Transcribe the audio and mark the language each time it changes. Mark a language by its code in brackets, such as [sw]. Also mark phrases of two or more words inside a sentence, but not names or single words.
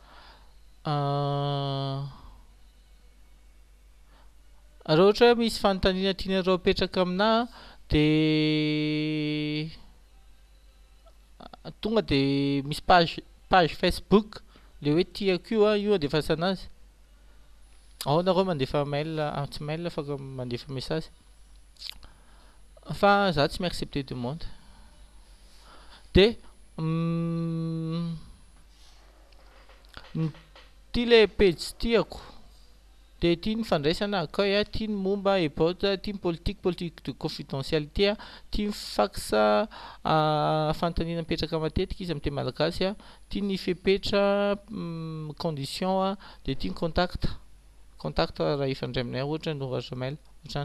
[mg] Raha ohatra hoe misy fanontaniana tianareo apetraka amina de tonga de misy page Facebook le hoe tiako io io andefasa anazy. Ao nareo mandefa mail, tsy mail fa mandefa message. Fa za tsy mi-accepter demande. De ty le page tiako de tia ny fandraisana akay a, tia ny momba ebote, tia ny [fr] politique de confidentialité, [mg] tia ny fax fanontaniana mipetraka matetika izy amin'ny teny malagasy a, tia ny fepetra condition de tia ny contact raha ifandray aminay ohatra ny oratra mail ohatrany.